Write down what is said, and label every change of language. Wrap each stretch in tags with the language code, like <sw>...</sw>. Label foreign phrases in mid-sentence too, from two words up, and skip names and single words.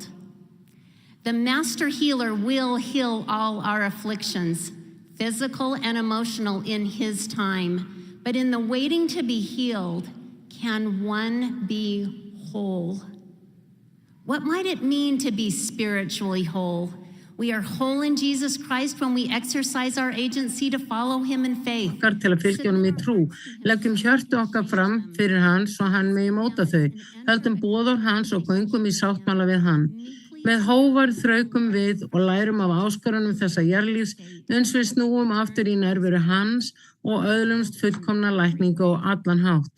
<en>The master healer will heal all our afflictions, physical and emotional, in his time. But in the waiting to be healed, can one be whole? What might it mean to be spiritually whole? We are whole in Jesus Christ when we exercise our agency to follow him in faith.</en> <is>Okkar til að fylgja honum í trú. Leggjum hjörtu okkar fram fyrir hann svo hann megi móta þau. Höldum boðorð hans og göngum í sáttmála við hann. Með hóvar þraukum við og lærum af áskorunum þessa jarðlífs uns við snúum aftur í nærveru hans og öðlumst fullkomna lækningu á allan hátt.</is>